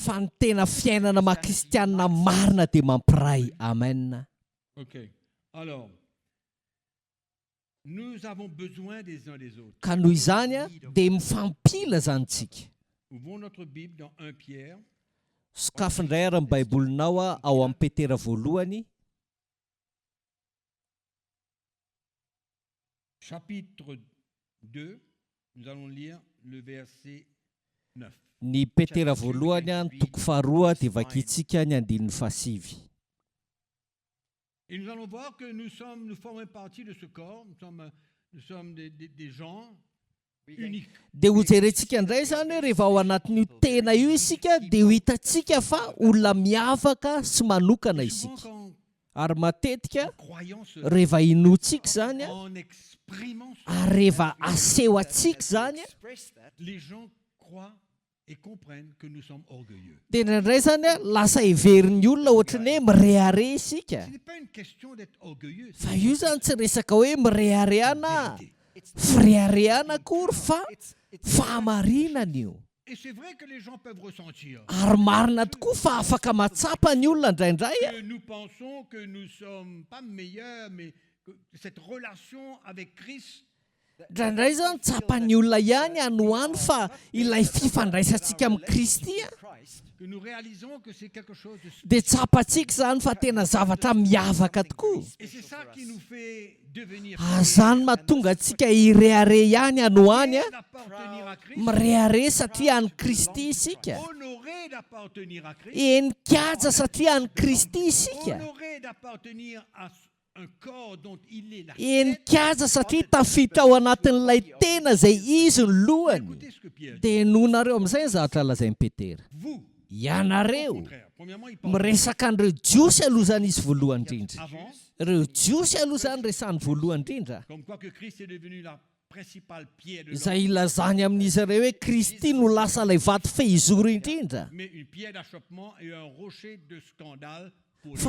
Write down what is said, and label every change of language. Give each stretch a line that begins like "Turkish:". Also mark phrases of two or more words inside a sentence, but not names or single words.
Malagasy: fa ny tena fiainana maha-kristianina marina dia mampiray. Amen. OK.
French: Alors, nous avons besoin des uns des autres.
Malagasy: Ka noho izany a dia mifampila zany tsika.
French: Ouvrons notre Bible dans 1 Pierre,
Malagasy: Sokafindray ary amin'ny baibolinao a ao amin'ny Petera voalohany,
French: chapitre 2. Nous allons lire le verset 9.
Malagasy: ny Petera voalohany a ny toko faharoa dia vakintsika ny andinin'ny fahasivy.
French: Et nous allons voir que nous formons partie de ce corps, nous sommes des gens uniques.
Malagasy: Dia ho jerentsika indray zany hoe rehefa ao anatin'io tena io isika dia ho hitantsika fa olona miavaka sy manokana
French: Et souvent,
Malagasy: isika.
French: quand
Malagasy: Ary matetika
French: croyons ce,
Malagasy: rehefa inoantsika zany a
French: en exprimant ce,
Malagasy: ary rehefa aseho antsika zany a
English: Express that.
French: les gens croient et comprennent que nous sommes orgueilleux.
Malagasy: dia indraindray zany a lasa heverin'ny olona ohatrany hoe mirehare isika.
French: Ce n'est pas une question d'être orgueilleux.
Malagasy: Fa io zany tsy resaka hoe mirehareana,
French: Vérité.
Malagasy: firehareana akory fa It's fahamarinana io.
French: Et c'est vrai que les gens peuvent ressentir
Malagasy: Ary marina tokoa fa afaka matsapa ny olona indraindray a.
French: que nous pensons que nous ne sommes pas meilleurs, mais que cette relation avec Christ,
Malagasy: Indraindray zany tsapan'ny olona ihany anohany fa ilay fifandraisantsika amin'ny Kristy a
French: Christ. que nous réalisons que c'est quelque chose de
Malagasy: dia tsapantsika zany fa tena zavatra miavaka tokoa.
French: Et c'est ça qui nous fait devenir
Malagasy: Zany mahatonga antsika irehare ihany anohany a,
French: fiers d'appartenir à Christ,
Malagasy: mirehare satria any Kristy isika,
French: honorés d'appartenir à Christ,
Malagasy: enikaja satria any Kristy isika,
French: honorés d'appartenir à un corps dont il est la tête.
Malagasy: enikaja satria tafiditra ao anatin'ilay tena izay izy ny lohany.
French: Écoutez ce que Pierre dit.
Malagasy: Dia nohonareo amin'izay ny zavatra lazain'i Petera.
French: Vous, au
Malagasy: Ianareo
French: contraire, premièrement, il parle
Malagasy: miresaka an'ireo jiosy aloha zany izy voalohany indrindra.
French: avant,
Malagasy: Ireo jiosy aloha zany resany voalohany indrindra.
French: comme quoi que Christ est devenu la principale pierre de
Malagasy: Izay
French: l'angle,
Malagasy: ilazany amin'izy ireo hoe Kristy no lasa ilay vato fehizoro indrindra.
French: mais une pierre d'achoppement et un rocher de scandale pour les